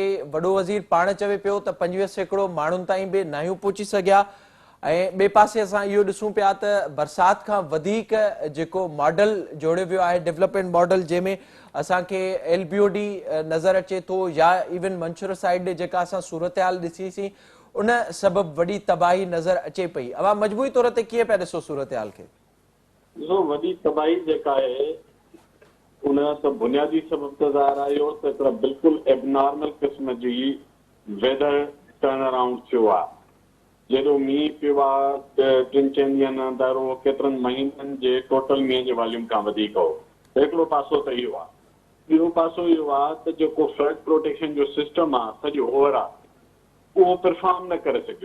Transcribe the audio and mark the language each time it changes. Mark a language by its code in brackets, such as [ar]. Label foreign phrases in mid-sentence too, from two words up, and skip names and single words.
[sd] वॾो वज़ीर पाण चवे पियो त 25% माण्हुनि ताईं बि नाहियूं पहुची सघिया ऐं ॿिए पासे असां इहो ॾिसूं पिया त बरसात खां वधीक जेको मॉडल जोड़ियो वियो आहे [en] development model, [sd] जंहिंमें असांखे LBOD नज़र अचे थो या इवन मंशूर साइड जेका असां सूरत हाल ॾिसीसीं उन सबबि वॾी तबाही नज़र अचे पई। अवां मजबूरी तौर ते कीअं पिया ॾिसो सूरत हाल खे? वॾी तबाही जेका आहे उन त बुनियादी सबब त ज़ाहिर आहे इहो त हिकिड़ा बिल्कुलु एबनॉर्मल क़िस्म जी [en] weather turn around [sd] थियो आहे। जेॾो मींहुं पियो आहे 3-4 ॾींहंनि अंदरि उहो केतिरनि महीननि जे टोटल मींहं जे वॉल्यूम खां वधीक हो। हिकिड़ो पासो त इहो आहे। ॿियो पासो इहो आहे त जेको [en] flood protection [sd] जो सिस्टम आहे सॼो ओवरऑल उहो परफॉर्म न करे सघियो।